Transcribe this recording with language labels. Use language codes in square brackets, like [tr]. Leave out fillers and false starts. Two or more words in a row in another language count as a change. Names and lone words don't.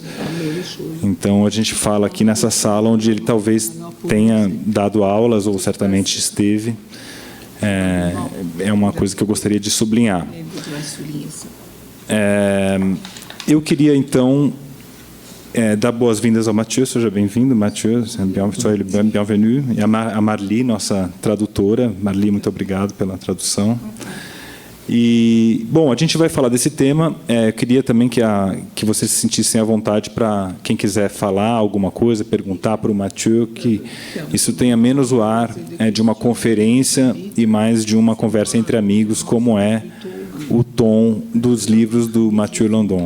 [pt] Então, a gente fala aqui nessa sala onde ele talvez tenha dado aulas, ou certamente esteve. É uma coisa que eu gostaria de sublinhar. Eu queria, então, dar boas-vindas ao Mathieu. Seja bem-vindo, [fr] Mathieu. Soyez bienvenue. [pt] E a Marli, nossa tradutora. Marli, muito obrigado pela tradução. E, bom, a gente vai falar desse tema. Eu queria também que vocês se sentissem à vontade para, quem quiser falar alguma coisa, perguntar para o Mathieu, que isso tenha menos o ar de uma conferência e mais de uma conversa entre amigos, como é o tom dos livros do Mathieu Landon.